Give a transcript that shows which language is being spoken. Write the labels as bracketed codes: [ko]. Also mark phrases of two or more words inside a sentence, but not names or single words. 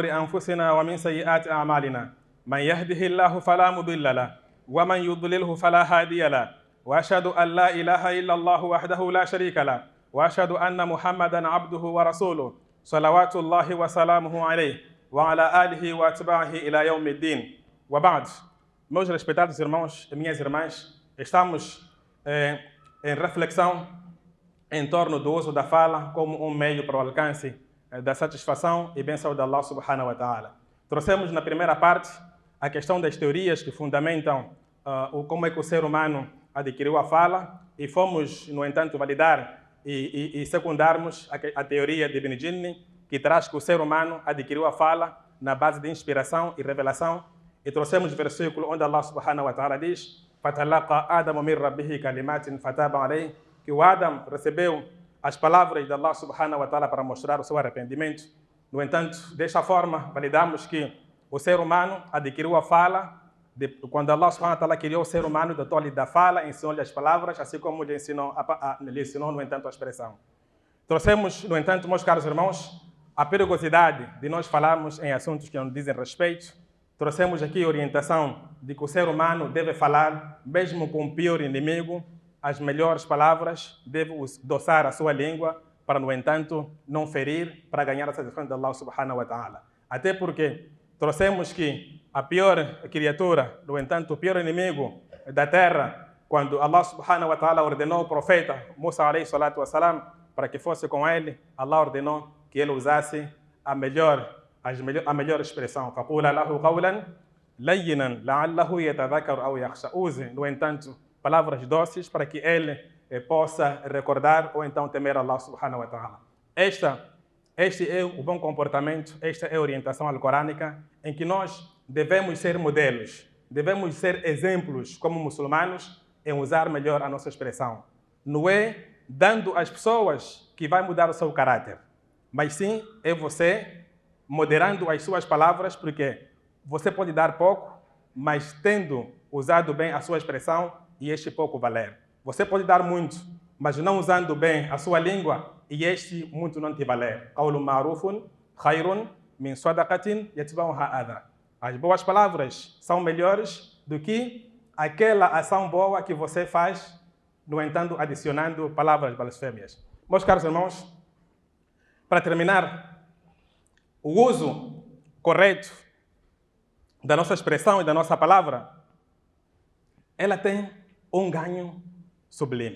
[ar] أنفسنا ومن سيئات أعمالنا من يهده الله فلا مضل له ومن يضلله فلا هادي له وأشهد أن لا إله إلا الله وحده لا شريك له وأشهد أن محمدا عبده ورسوله صلوات الله وسلامه عليه وعلى آله وأتباعه إلى يوم الدين. وبعد, [pt] meus respeitados irmãos e minhas irmãs, estamos em reflexão em torno do uso da fala como um meio para o alcance da satisfação e bênção de Allah [ar] سبحانه وتعالى. [pt] Trouxemos na primeira parte a questão das teorias que fundamentam como é que o ser humano adquiriu a fala, e fomos, no entanto, validar e secundarmos a teoria de Ibn Jinni, que traz que o ser humano adquiriu a fala na base de inspiração e revelação, e trouxemos o versículo onde Allah [ar] سبحانه وتعالى [pt] diz: [ar] فَتَلَقَى آدَمُ مِنْ رَبِّهِ كَلِمَاتٍ فَتَابَ عَلَيْهِ, [pt] que o Adam recebeu as palavras de Allah [ar] سبحانه وتعالى [pt] para mostrar o seu arrependimento. No entanto, desta forma, validamos que o ser humano adquiriu a fala quando Allah [ar] سبحانه وتعالى [pt] criou o ser humano, dotou-lhe da fala, ensinou-lhe as palavras, assim como lhe ensinou, no entanto, a expressão. Trouxemos, no entanto, meus caros irmãos, a perigosidade de nós falarmos em assuntos que não dizem respeito. Trouxemos aqui a orientação de que o ser humano deve falar, mesmo com o pior inimigo, as melhores palavras, deve doçar a sua língua para, no entanto, não ferir, para ganhar a satisfação de Allah [ar] سبحانه وتعالى. [pt] Até porque trouxemos que a pior criatura, no entanto, o pior inimigo da terra, quando Allah [ar] سبحانه وتعالى [pt] ordenou o profeta Musa [ar] عليه الصلاة والسلام [pt] para que fosse com ele, Allah ordenou que ele usasse a melhor expressão. [ar] فَقُولَ لَهُ قَوْلًا لَيِّنًا لَعَلَّهُ يَتَذَكَّرُ أَوْ يَخْشَى. [pt] Use, no entanto, palavras doces para que ele possa recordar ou então temer Allah [ar] سبحانه وتعالى. [pt] Este é o bom comportamento, esta é a orientação alcorânica em que nós devemos ser modelos, devemos ser exemplos como muçulmanos em usar melhor a nossa expressão. Não é dando às pessoas que vai mudar o seu caráter, mas sim é você moderando as suas palavras, porque você pode dar pouco, mas tendo usado bem a sua expressão e este pouco valer. Você pode dar muito, mas não usando bem a sua língua e este muito não te valer. [ar] قَوْلٌ مَعْرُوفٌ خَيْرٌ مِنْ صَدَقَةٍ يَتْبَعُهَا أَذًى. [pt] As boas palavras são melhores do que aquela ação boa que você faz no entanto, adicionando palavras blasfêmias. Meus caros irmãos, para terminar, o uso correto da nossa expressão e da nossa palavra, ela tem um ganho sublime.